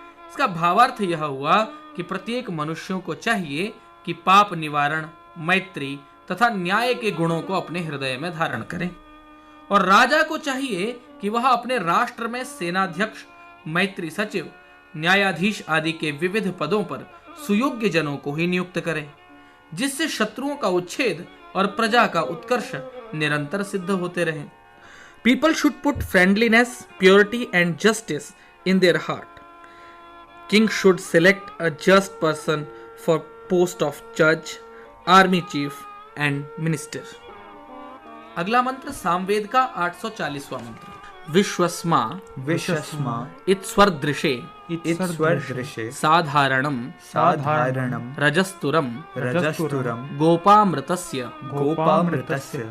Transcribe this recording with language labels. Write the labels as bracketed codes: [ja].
[hi] इसका भावार्थ यह हुआ कि प्रत्येक मनुष्यों को चाहिए कि पाप निवारण, मैत्री तथा न्याय के गुणों को अपने हृदय में धारण करें, और राजा को चाहिए कि वह अपने राष्ट्र में सेनाध्यक्ष, मैत्री सचिव, न्यायाधीश आदि के विविध पदों पर सुयोग्य जनों को ही नियुक्त करे, जिससे शत्रुओं का उच्छेद और प्रजा का उत्कर्ष निरंतर सिद्ध होते रहे। [en] People should put friendliness, purity and justice in their heart. King should select a just person for post of judge, army chief and minister. [hi] अगला मंत्र सामवेद का 840वां मंत्र। [sa] विश्वस्मा विश्वस्मा इत्स्वर्दृशे इत्स्वर्दृशे साधारणं साधारणं रजस्तुरं रजस्तुरं गोपामृतस्य गोपामृतस्य